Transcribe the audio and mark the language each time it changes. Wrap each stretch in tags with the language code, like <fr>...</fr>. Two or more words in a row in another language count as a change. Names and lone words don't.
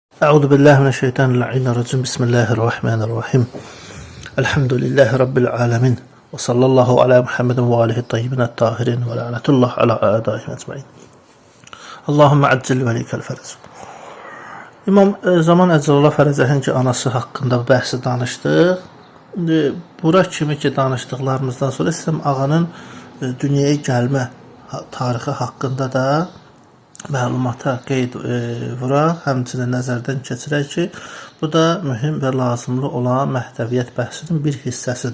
<ar>أعوذ بالله من الشيطان الرجيم. بسم الله الرحمن الرحيم. الحمد لله رب العالمين. وصلى الله على محمد وآله الطيبين الطاهرين ولعنة الله على أعدائهم أجمعين. اللهم عجل لوليك الفرج.</ar> <az>İmam Zaman</az> <ar>عجل الله فرجه</ar> <az>ki, anası haqqında bəhsi danışdıq. Bura kimi ki, danışdıqlarımızdan sonra İslam ağanın dünyaya gəlmə tarixi haqqında da məlumata qeyd vuraq, həmçinin nəzərdən keçirək ki, bu da mühüm və lazımlı olan məhdəviyyət bəhsinin bir hissəsidir.</az>